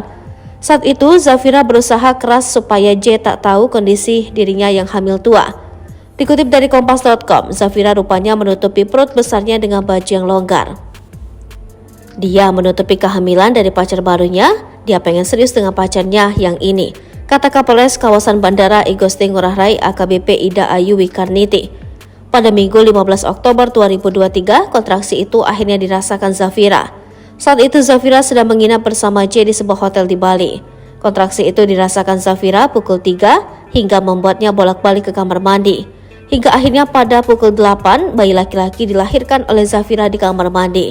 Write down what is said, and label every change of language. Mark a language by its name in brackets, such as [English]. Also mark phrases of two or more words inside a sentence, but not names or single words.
[Indonesian] Saat itu, Zafira berusaha keras supaya J tak tahu kondisi dirinya yang hamil tua. Dikutip dari Kompas.com, Zafira rupanya menutupi perut besarnya dengan baju yang longgar. Dia menutupi kehamilan dari pacar barunya, dia pengen serius dengan pacarnya yang ini, kata Kapolres kawasan Bandara I Gusti Ngurah Rai AKBP Ida Ayu Wikarniti. Pada Minggu 15 Oktober 2023, kontraksi itu akhirnya dirasakan Zafira. Saat itu Zafira sedang menginap bersama J di sebuah hotel di Bali. Kontraksi itu dirasakan Zafira pukul 3 hingga membuatnya bolak-balik ke kamar mandi. Hingga akhirnya pada pukul 8, bayi laki-laki dilahirkan oleh Zafira di kamar mandi.